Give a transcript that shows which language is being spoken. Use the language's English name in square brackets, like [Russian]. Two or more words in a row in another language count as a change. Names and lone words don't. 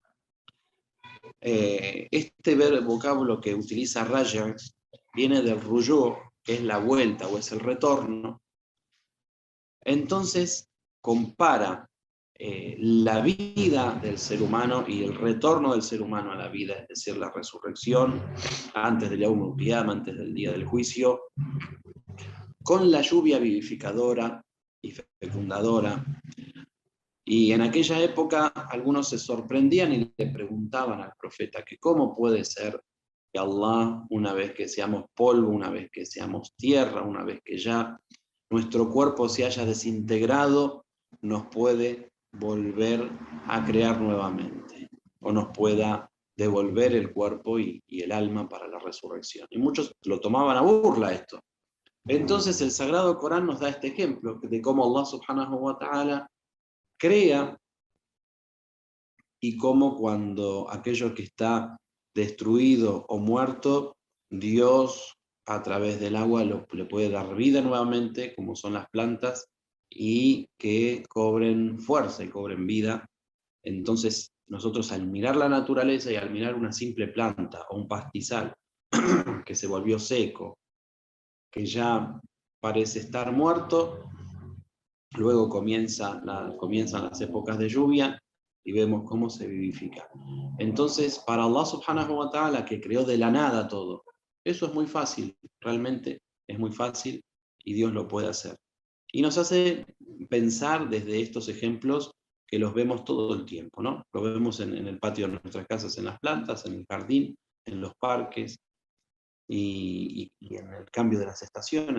[Spanish] Este vocablo que utiliza Raja viene del rujú, que es la vuelta o es el retorno. Entonces, compara la vida del ser humano y el retorno del ser humano a la vida, es decir, la resurrección antes del [Arabic] يوم القيامة, [Spanish] antes del día del juicio, con la lluvia vivificadora y fecundadora. Y en aquella época algunos se sorprendían y le preguntaban al profeta que cómo puede ser que Allah, una vez que seamos polvo, una vez que seamos tierra, una vez que ya nuestro cuerpo se haya desintegrado, nos puede volver a crear nuevamente, o nos pueda devolver el cuerpo y el alma para la resurrección. Y muchos lo tomaban a burla esto. Entonces el Sagrado Corán nos da este ejemplo de cómo [Arabic] الله سبحانه وتعالى [Spanish] crea y cómo cuando aquello que está destruido o muerto, Dios a través del agua le puede dar vida nuevamente, como son las plantas, y que cobren fuerza y cobren vida. Entonces nosotros al mirar la naturaleza y al mirar una simple planta o un pastizal que se volvió seco, que ya parece estar muerto, luego comienzan las épocas de lluvia y vemos cómo se vivifica. Entonces, para [Arabic] الله سبحانه وتعالى, [Spanish] que creó de la nada todo, eso es muy fácil, realmente es muy fácil y Dios lo puede hacer. Y nos hace pensar desde estos ejemplos que los vemos todo el tiempo, ¿no? Lo vemos en el patio de nuestras casas, en las plantas, en el jardín, en los parques, y en el cambio de las estaciones.